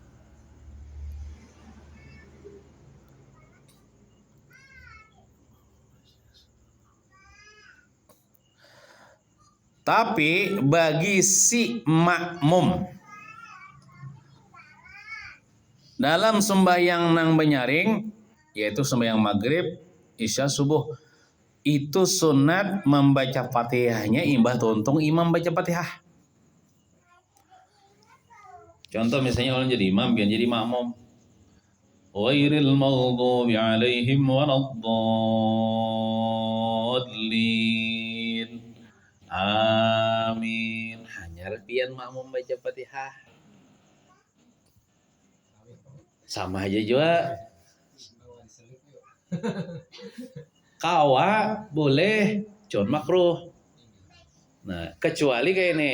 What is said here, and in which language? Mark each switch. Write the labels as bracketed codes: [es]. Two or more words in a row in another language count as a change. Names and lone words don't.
[bjn] Tapi bagi si makmum dalam sembahyang nang benyaring, yaitu sembahyang maghrib, isya, subuh, itu sunat membaca Fatihahnya imbah tuntung imam baca Fatihah. Contoh misalnya orang jadi imam, biar jadi makmum. [ar] غير المغضوب عليهم ولا الضالين. Amin. [bjn] Hanya pian makmum baca Fatihah. Sama aja juga. Kawa boleh, cuman makruh. Nah, kecuali kayak ini.